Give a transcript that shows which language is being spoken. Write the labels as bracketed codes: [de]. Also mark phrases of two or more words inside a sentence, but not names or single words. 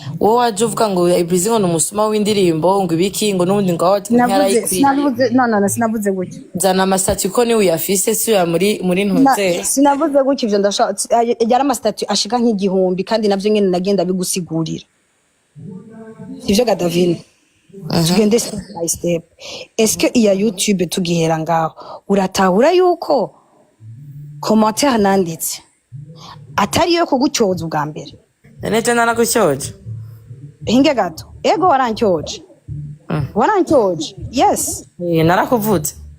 [rn] wowe waje uvuga ngo Ibreezy ngo numusuma w'indirimbo ngo ibiki ngo nubundi ngo award sinavuze gutyo zana amasitati ko ni uyafise si uya muri ntuze sinavuze gutyo ivyo ndashaka yari amasitati ashika nk'igihumbi kandi navyo nyene nagenda bigusigurira sivyo ga Davina tugende [en] step by step [fr] est-ce que [rn] iya YouTube tugihera ngaho uratahura yuko commentaire nanditse atari yo kugucyoza ubwa mbere nene naragucyoje hinge gato ego warancyoje warancyoje yes narakuvuze